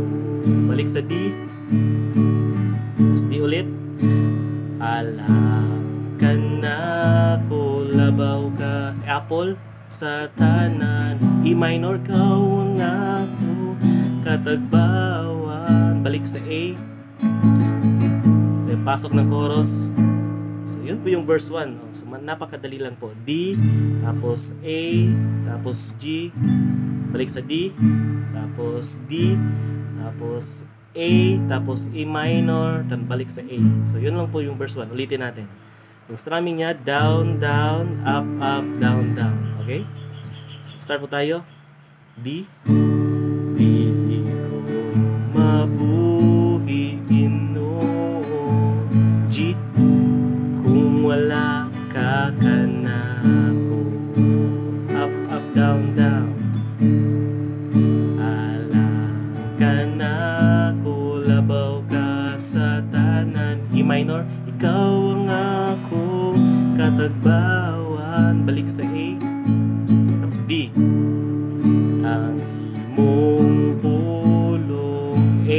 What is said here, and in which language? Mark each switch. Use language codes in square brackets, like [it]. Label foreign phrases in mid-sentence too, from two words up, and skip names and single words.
[ceb] Balik sa D, [tl] tapos D ulit, [ceb] alam ka na ko, labaw ka apple sa tanan. [en] E minor, [ceb] kaw ang ako katagbawan. [tl] Balik sa A, pasok ng chorus. So, yun po yung verse 1. So, napakadali lang po. D, tapos A, tapos G, balik sa D, tapos D, tapos A, tapos [en] E minor, [tl] then balik sa A. So, yun lang po yung verse 1. Ulitin natin. Yung strumming niya, down, down, up, up, down, down. Okay? So, start po tayo. D. [ceb] Di ko mabuhi Ginoo. G. Wala ka kanako. [en] Up, up, down, down. [ceb] Alam ka na ko, labaw ka sa tanan. [en] E minor, [ceb] ikaw ang ako katagbawan. [tl] Balik sa A. Tapos D. [ceb] Ang imong pulong [tl] A.